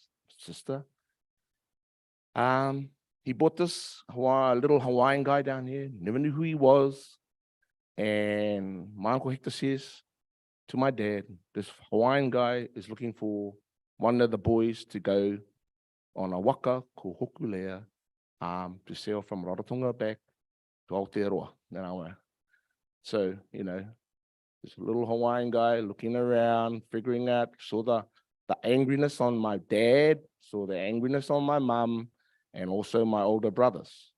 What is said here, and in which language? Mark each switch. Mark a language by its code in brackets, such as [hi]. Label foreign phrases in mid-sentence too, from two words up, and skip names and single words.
[en] He brought this little Hawaiian guy down here, never knew who he was. And my uncle Hector says to my dad, this Hawaiian guy is looking for one of the boys to go on a [mi] waka ko [en] Hokulea to sail from Rarotonga back to Aotearoa. So, you know, this little Hawaiian guy looking around, figuring out, saw the angriness on my dad, saw the angriness on my mum, and also my older brothers.